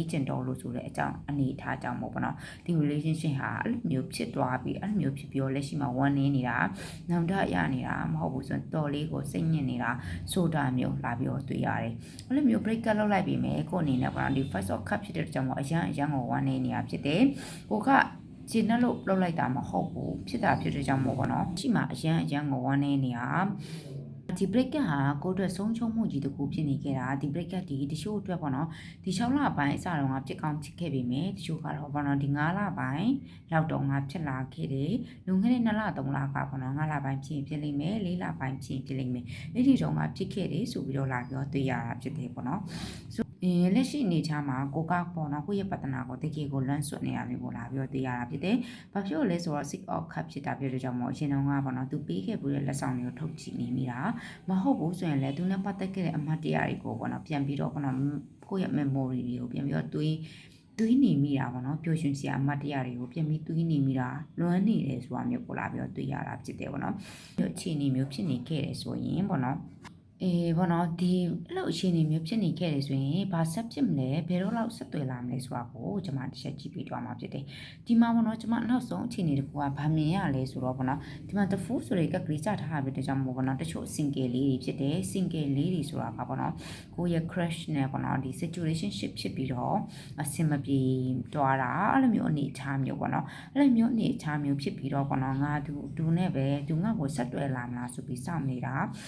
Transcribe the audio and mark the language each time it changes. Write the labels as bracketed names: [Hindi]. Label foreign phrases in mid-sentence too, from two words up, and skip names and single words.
[Burmese] ချင်တော့လို့ဆိုတဲ့အကြောင်းအနေထားကြောင့်ပေါ့နော်ဒီ relationship ဟာအဲ့လိုမျိုးဖြစ်သွားပြီးအဲ့လိုမျိုးဖြစ်ပြီးတော့လက်ရှိမှာ1နေနေတာနောင်တရနေတာမဟုတ်ဘူးဆိုရင်တော်လေးကိုစိတ်ညစ်နေတာဆိုတာမျိုးလာပြီးတော့တွေ့ရတယ်အဲ့လိုမျိုး [English] break up [Burmese] လုပ်လိုက်ပြီးမယ်ကိုအနေနဲ့ပေါ့နော်ဒီ [English] five of cup [Burmese] ဖြစ်တဲ့ကြောင့်အရန်ကို1နေနေတာဖြစ်တယ်ကိုကကျင်းနဲ့လို့လုပ်လိုက်တာမဟုတ်ဘူးဖြစ်တာဖြစ်တဲ့ကြောင့်မို့ပေါ့နော်ရှိမှအရန်ကို1 နေနေတာဒီ [English] break up [Burmese] ဟာကိုအတွက်ဆုံးချုံမှုကြီးတခုဖြစ်နေခဲ့တာဒီ [English] break up [Burmese] ဒီတချို့အတွက်ပေါ့နော်ဒီ6လပိုင်းအစတုန်းကဖြစ်ကောင်းဖြစ်ခဲ့ပြီမယ်တချို့ကတော့ပေါ့နော်ဒီ9လပိုင်းလောက်တော့ငါဖြစ်လာခဲ့တယ်လွန်ခဲ့တဲ့2လ3လကပေါ့နော်9လပိုင်းဖြစ်လိမ့်မယ်4လပိုင်းဖြစ်လိမ့်မယ်အဲ့ဒီတုန်းကဖြစ်ခဲ့တယ်ဆိုပြီးတော့ လာပြောတွေ့ရတာဖြစ်တယ်ပေါ့နော်လက်ရှိအနေချာမှာကိုကပေါ့နော်ကိုယ့်ရဲ့ပတနာကိုတကယ်ကိုလွမ်းဆွတ်နေတာမျိုးကိုလာပြီးတော့သိရတာဖြစ်တယ်။ဘာဖြစ်လို့လဲဆိုတော့ [English] six of cup [Burmese] ဖြစ်တာဖြစ်တဲ့ကြောင့်မို့အရင်တုန်းကပေါ့နော်သူပေးခဲ့ပြီးတဲ့လက်ဆောင်တွေကိုထုတ်ကြ ည့်နေမိတာမဟုတ်ဘူးဆိုရင်လည်းသူနဲ့ပတ်သက်ခဲ့တဲ့အမှတ်တရတွေကိုပေါ့နော်ပြန်ပြီးတော့ပေါ့နော်ကိုယ့်ရဲ့ memory တွေကိုပြန်ပြီးတော့တွေးနေမိတာပေါ့နော်ပျော်ရွှင်စရာအမှတ်တရတွေကိုပြန်ပြီးတွေးနေမိတာလွ မ်းနေတယ်ဆိုတာမျိုးကိုလာပြီးတော့တွေ့ရတာဖြစ်တယ်ပေါ့နော်။အခြေအနေမျိုးဖြစ်နေခဲ့တယ်ဆိုရင်ပေါ့နော်ပေါ့နော်ဒီအဲ့လိုအခြေအနေမျိုး ဖြစ်နေခဲ့တယ်ဆိုရင်ဘာဆက်ဖြစ်မလဲဘယ်တော့လောက်ဆက်သွယ်လာမလဲဆိုတာကိုကျွန်မတစ်ချက်ကြည့်ပြီးသွားမှာဖြစ်တယ်ဒီမှာပေါ့နော်ကျွန်မနောက်ဆုံးအခြေအနေတစ်ခုကဗာမြင်ရလဲဆိုတော့ပေါ့နော်ဒီမှာ [English] the fool [Burmese] ဆိုတဲ့ကက်ကလေးကြထားတာပဲတကြောင်မို့ပေါ့နော်တချို့ single လေးတွေဖြစ်တယ် single လေးတွေဆိုတာကပေါ့နော်ကိုယ့်ရဲ့ crush နဲ့ပေါ့နော်ဒီ situationship ဖြစ်ပြီးတော့အဆင်မပြေသွားတာအဲ့လိုမျိုးအနေအထားမျိုးပေါ့နော်အဲ့လိုမျိုးအနေအထားမျိုးဖြစ်ပြီးတော့ပေါ့နော်ငါသူနဲ့ပဲသူငါ့ကိုဆက်သွယ်လာမလားဆိုပြီးစောင့်နေတာ